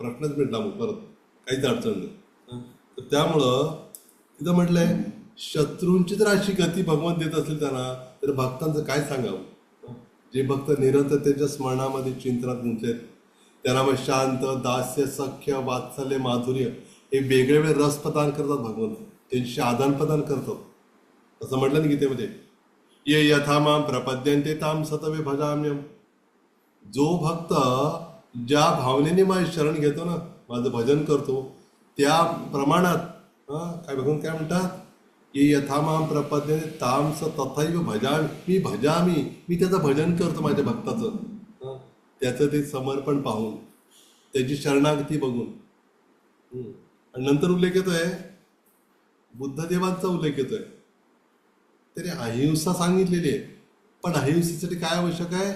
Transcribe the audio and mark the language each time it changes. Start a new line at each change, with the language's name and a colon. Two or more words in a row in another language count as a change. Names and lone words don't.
Marathi: प्रश्नच मिळणार मग परत काहीच अडचण नाही. तर त्यामुळं तिथं म्हटलंय शत्रूंची जर अशी गती भगवंत देत असेल त्यांना तर भक्तांचं काय सांगावं. जे भक्त निरंतर त्यांच्या स्मरणामध्ये चिंतनात गुंतलेत त्यांना मग शांत दास्य सख्य वात्सल्य माधुर्य हे वेगळे वेगळे रस प्रदान करतात. भगवंत त्यांची आदान प्रदान करतात असं म्हटलं ना गीतेमध्ये.
Sanskrit: ये यथा मां प्रपद्यन्ते तां सतवे भजाम्यहम्.
Marathi: जो भक्त ज्या भावनेने माझे शरण घेतो ना माझं भजन करतो त्या प्रमाणात काय भगवंत काय म्हणतात
Sanskrit: ये यथा मां प्रपद्यन्ते तां स तथैव भजामि.
Marathi: मी त्याचं भजन करतो माझ्या भक्ताचं. त्याचं ते समर्पण पाहून त्याची शरणागती बघून. आणि नंतर उल्लेख येतोय बुद्धदेवांचा उल्लेख येतोय. तरी अहिंसा सांगितलेली आहे पण अहिंसेसाठी काय आवश्यक आहे?